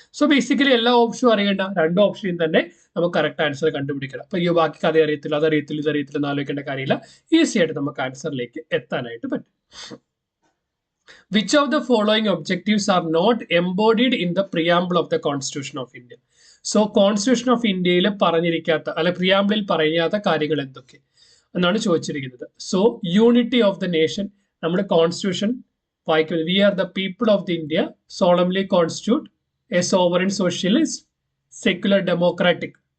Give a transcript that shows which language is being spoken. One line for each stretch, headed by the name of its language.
Malayalam: So basically എല്ലാ ഓപ്ഷനും അറിയേണ്ട, 2 ഓപ്ഷനും തന്നെ നമുക്ക് കറക്റ്റ് ആൻസർ കണ്ടുപിടിക്കണം. അപ്പൊ ഈ ബാക്കി കഥ അറിയത്തില്ല, അതറിയത്തില്ല, ഇതറിയത്തില്ല, ആലോചിക്കേണ്ട കാര്യമില്ല. ഈസി ആയിട്ട് നമുക്ക് ആൻസറിലേക്ക് എത്താനായിട്ട് പറ്റും.
English: Which of the following objectives are not embodied in the preamble of the Constitution of India? So Constitution of India
Malayalam: പറഞ്ഞിരിക്കാത്ത അല്ലെ പ്രിയാമ്പിളിൽ പറയാത്ത കാര്യങ്ങൾ എന്തൊക്കെ എന്നാണ് ചോദിച്ചിരിക്കുന്നത്.
English: so unity of the nation,
Malayalam: നമ്മുടെ കോൺസ്റ്റിറ്റ്യൂഷൻ വായിക്കുന്നത്
English: We are the people of the India solemnly constitute a sovereign socialist secular democratic.